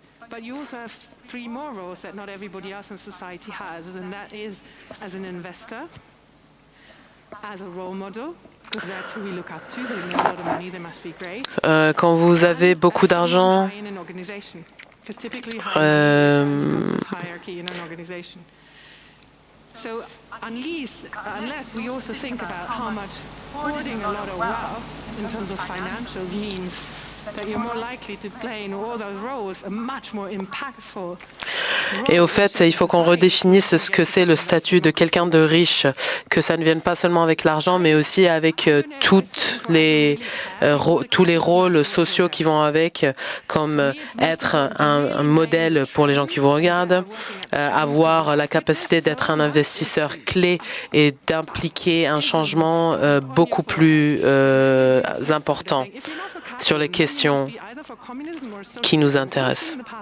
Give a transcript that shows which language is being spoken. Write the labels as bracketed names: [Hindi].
[English] But you also have 3 more roles that not everybody else in society has, and that is as an investor, as a role model, because that's who we look up to. They make a lot of money, they must be great. [French] Quand vous avez beaucoup d'argent, [English] in an organization, because typically hierarchy in an organization. So unless we also think about how much hoarding a lot of wealth in terms of financials means that you're more likely to play in all those roles a much more impactful. [French] Et au fait, il faut qu'on redéfinisse ce que c'est le statut de quelqu'un de riche, que ça ne vienne pas seulement avec l'argent, mais aussi avec tous les rôles sociaux qui vont avec, comme être un modèle pour les gens qui vous regardent, avoir la capacité d'être un investisseur clé et d'impliquer un changement beaucoup plus important sur les questions qui nous intéressent.